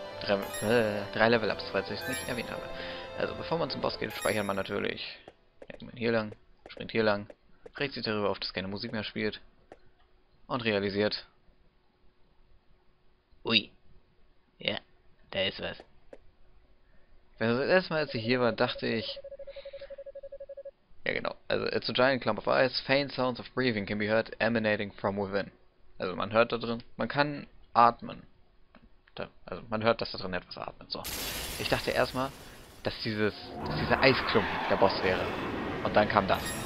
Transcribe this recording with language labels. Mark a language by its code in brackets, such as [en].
[de] 3 Level Ups, falls ich es nicht erwähnt habe. Also bevor man zum Boss geht, speichert man natürlich. Hier lang, springt hier lang, regt sich darüber auf, dass keine Musik mehr spielt. Und realisiert. Ui. Ja, da ist was. Also das erste Mal, als ich hier war, dachte ich... Ja genau, also [en] it's a giant clump of ice, faint sounds of breathing can be heard emanating from within. [de] Also man hört da drin, man kann atmen. Also man hört, dass da drin etwas atmet. So. Ich dachte erstmal, dass dieser Eisklumpen der Boss wäre. Und dann kam das.